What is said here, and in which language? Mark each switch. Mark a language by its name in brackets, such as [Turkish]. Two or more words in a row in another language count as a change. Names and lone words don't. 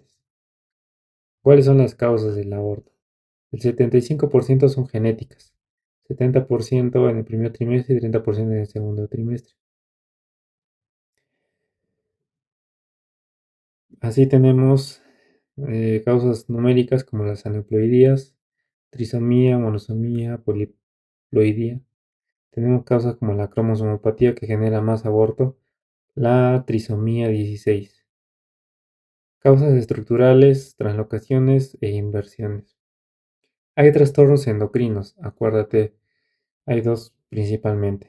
[Spanish] ¿Cuáles son las causas del aborto? El 75% son genéticas, 70% en el primer trimestre y 30% en el segundo trimestre. Así tenemos causas numéricas como las aneuploidías, trisomía, monosomía, poliploidía. Tenemos causas como la cromosomopatía que genera más aborto, la trisomía 16. Causas estructurales, translocaciones e inversiones. Hay trastornos endocrinos, acuérdate, hay dos principalmente.